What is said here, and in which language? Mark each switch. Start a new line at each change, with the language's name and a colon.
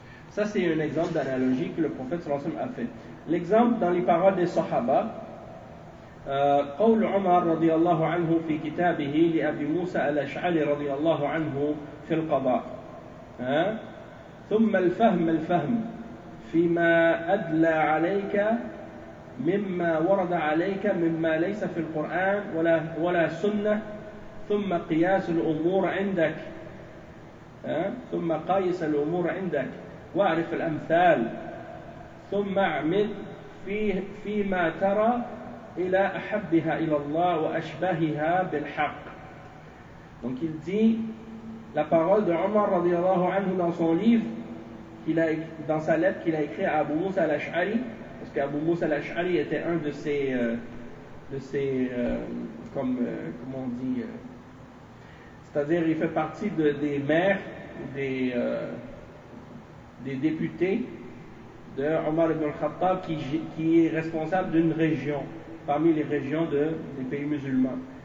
French: Ça, c'est un exemple d'analogie que le prophète sallallahu alayhi wa sallam a fait. L'exemple dans les paroles des sahaba,
Arabic: قول عمر رضي الله عنه في كتابه لأبي موسى الأشعري رضي الله عنه في القضاء ثم الفهم فيما أدلى عليك مما ورد عليك مما ليس في القرآن ولا سنة ثم قياس الأمور عندك ثم قايس الأمور عندك واعرف الأمثال ثم اعمد فيما ترى إلى أحبها إلى الله وأشبهها بالحق.
French: Donc il dit la parole de Omar radiallahu anhu dans son livre, dans sa lettre qu'il a écrite à Abu Musa al-Ash'ari, parce qu'Abu Musa al-Ash'ari était un de ses c'est-à-dire il fait partie des maires, des députés de Omar ibn al-Khattab qui est responsable d'une région parmi les régions des pays musulmans.